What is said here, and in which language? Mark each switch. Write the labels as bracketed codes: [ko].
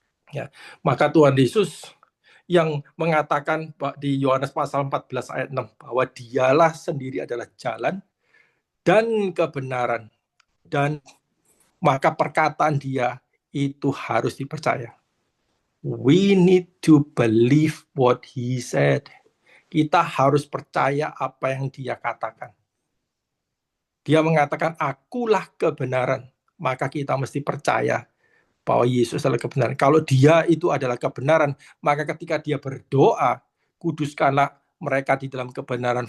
[id] Ya, maka Tuhan Yesus yang mengatakan di Yohanes pasal 14 ayat 6 bahwa dialah sendiri adalah jalan dan kebenaran, dan maka perkataan dia itu harus dipercaya. [en] We need to believe what he said. [id] Kita harus percaya apa yang dia katakan. Dia mengatakan, akulah kebenaran. Maka kita mesti percaya bahwa Yesus adalah kebenaran. Kalau dia itu adalah kebenaran, maka ketika dia berdoa, kuduskanlah mereka di dalam kebenaran.